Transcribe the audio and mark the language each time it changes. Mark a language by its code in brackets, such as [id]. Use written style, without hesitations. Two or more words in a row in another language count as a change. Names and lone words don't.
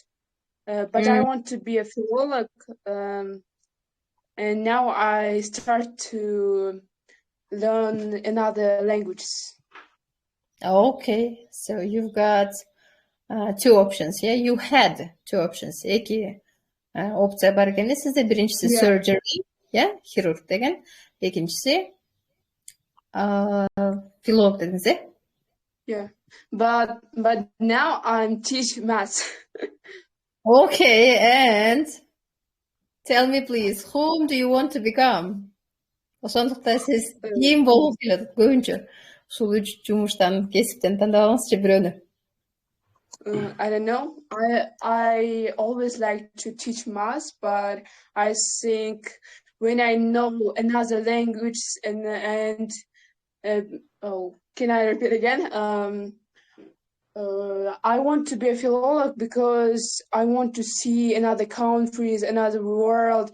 [en] But I want to be a philologist, and now I start to learn another languages. Okay, so you've got 2 options, yeah? You had 2 options. [ky] Эки опция бар экен. Сизде биринчиси [en] surgery, yeah? [ky] Хирург деген. Экинчиси филолог дедиңиз, [en] Yeah, but now I'm teach maths. Okay, and tell me please, whom do you want to become? [ky] Ошондуктан сиз ким болгуңуз келет көбүнчө? Ушул 3 жумуштан, кесиптен тандабаңызчы бирөөнү. [en] I don't know. I always like to teach maths, but I think when I know another language and can I repeat again? I want to be a philologist because I want to see another countries, another world.